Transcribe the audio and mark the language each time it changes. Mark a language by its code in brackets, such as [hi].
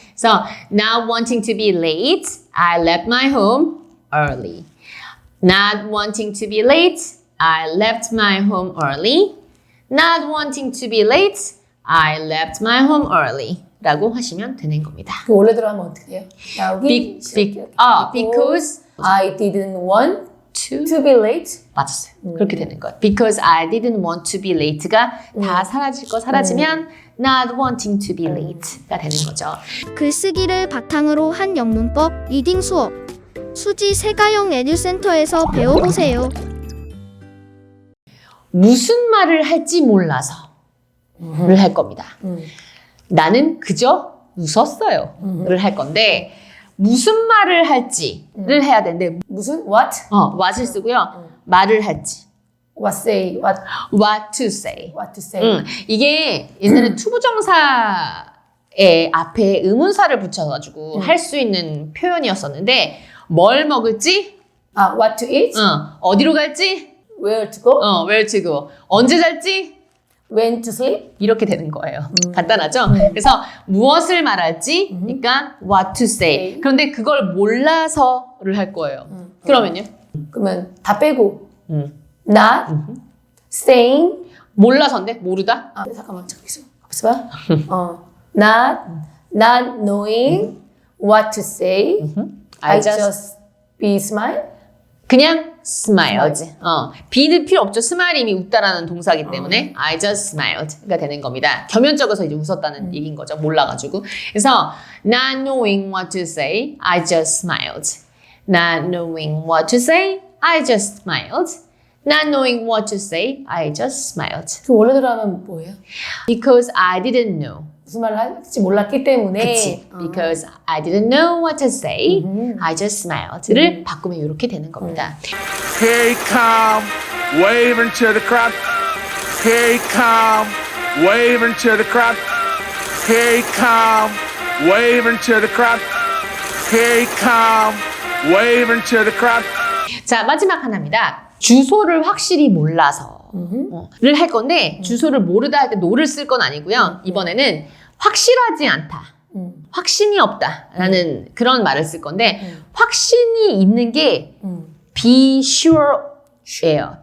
[en] So, not wanting to be late, I left my home early. Not wanting to be late, I left my home early. Not wanting to be late, I left my home early. [ko] 라고 하시면 되는 겁니다. 그 원래대로 하면 어떻게 해요? 나오기 [en] because I didn't want to to be late. [ko] 맞았어요. 그렇게 되는 거예요. [en] Because I didn't want to be late가 [ko] 다 사라질 거 사라지면 [en] not wanting to be late가 [ko] 되는 거죠. 글쓰기를 바탕으로 한 영문법 리딩 수업 수지 세가영 에듀센터에서 배워보세요. 무슨 말을 할지 몰라서를 할 겁니다. 나는 그저 웃었어요. 를 할 건데 무슨 말을 할지를 해야 되는데 무슨 what? what을 쓰고요. 말을 할지 [en] What say? What what to say. to say? [ko] 이게 옛날에 투부정사의 앞에 의문사를 붙여가지고 할 수 있는 표현이었었는데 뭘 먹을지 [en] What to eat? [ko] 어디로 갈지 [en] Where to go? where to go [ko] 언제 잘지 [en] When to sleep? [ko] 이렇게 되는 거예요. 간단하죠? 그래서 무엇을 말할지, 그러니까 [en] what to say. [ko] 그런데 그걸 몰라서를 할 거예요. 그러면요? 그러면 다 빼고 [en] not saying [ko] 몰라서인데 모르다? 잠깐만 잠깐만 봐. [en] not knowing what to say. I just be smile. [ko] 그냥 smiled. be는 필요 없죠. 스마일이 이미 웃다라는 동사이기 때문에 [en] I just smiled [ko] 가 되는 겁니다. 겸연쩍어서 이제 웃었다는 얘기인 거죠. 몰라가지고. [en] 그래서 not knowing what to say, I just smiled. Not knowing what to say, I just smiled. Not knowing what to say, I just smiled. [ko] 그 원래대로 하면 뭐예요? [en] Because I didn't know. [ko] 무슨 말을 할지 몰랐기 때문에. 그치. [en] Because I didn't know what to say, I just smiled [ko] 를 바꾸면 이렇게 되는 겁니다. [en] Here he come, waving to the crowd. Here he come, waving to the crowd. Here he come, waving to the crowd. Here he come, waving to the crowd. [ko] 자, 마지막 하나입니다. 주소를 확실히 몰라서 를 할 건데 주소를 모르다 할 때 no를 쓸 건 아니고요. 이번에는 확실하지 않다. 확신이 없다라는 그런 말을 쓸 건데 확신이 있는 게 be sure예요.